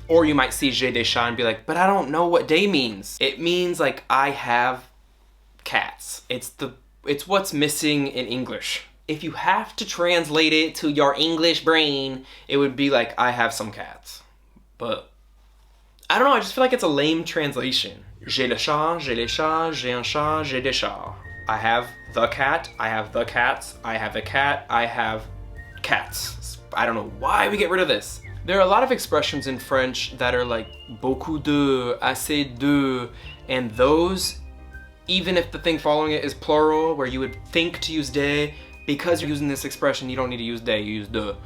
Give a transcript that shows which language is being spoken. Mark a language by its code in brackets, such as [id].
[en] Or you might see [fr] j'ai des chats [en] and be like, but I don't know what des means. It means like, I have cats. It's what's missing in English. If you have to translate it to your English brain, it would be like, I have some cats. But I don't know, I just feel like it's a lame translation. [fr] J'ai le chat, j'ai les chats, j'ai un chat, j'ai des chats. [en] I have the cat, I have the cats, I have a cat, I have cats. I don't know why we get rid of this. There are a lot of expressions in French that are like beaucoup de, assez de, and those, even if the thing following it is plural, where you would think to use de, because you're using this expression, you don't need to use de, you use de.